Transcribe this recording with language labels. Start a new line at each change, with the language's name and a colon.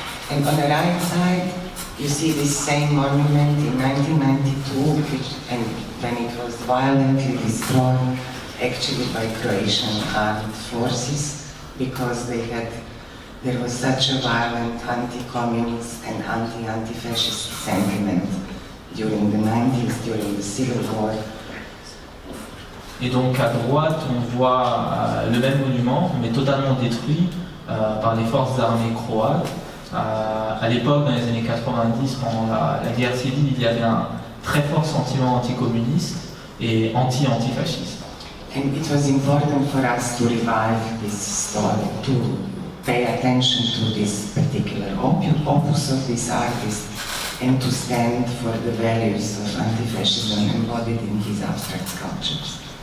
English: And on the right side, you see this same monument in 1992, and when it was violently destroyed, actually by Croatian armed forces, because there was such a violent anti-communist and anti-fascist sentiment during the 90s, during the Civil War.
French: Et donc à droite, on voit le même monument, mais totalement détruit par les forces armées croates. À l'époque, dans les années 90, pendant la guerre civile, il y avait un très fort sentiment anticommuniste et anti-antifasciste.
English: And it was important for us to revive this story, to pay attention to this particular opus of this artist, and to stand for the values of anti-fascism embodied in his abstract sculptures.